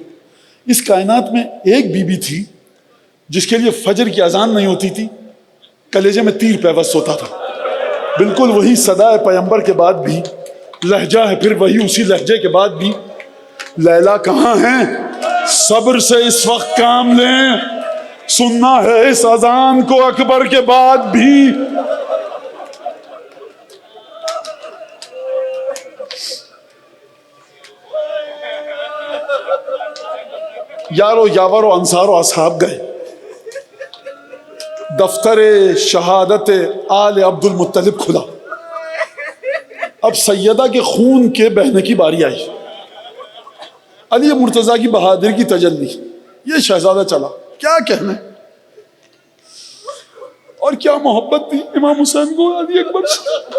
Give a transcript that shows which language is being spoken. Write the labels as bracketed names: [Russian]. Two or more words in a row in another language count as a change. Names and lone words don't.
[Urdu] اس کائنات میں ایک بیوی تھی جس کے لیے فجر کی اذان نہیں ہوتی تھی، کلیجے میں تیر پیوست ہوتا تھا۔ بالکل وہی صدا ہے پیمبر کے بعد بھی، لہجہ ہے پھر وہی اسی لہجے کے بعد بھی، لیلا کہاں ہیں صبر سے اس وقت کام لیں، سننا ہے اس اذان کو اکبر کے بعد بھی۔ یارو یاور و انصار و اصحاب گئے، دفتر شہادت آل عبد المطلب کھلا، اب سیدہ کے خون کے بہنے کی باری آئی۔ علی مرتضیٰ کی بہادری کی تجلی، یہ شہزادہ چلا، کیا کہنا ہے، اور کیا محبت تھی امام حسین کو علی اکبر سے۔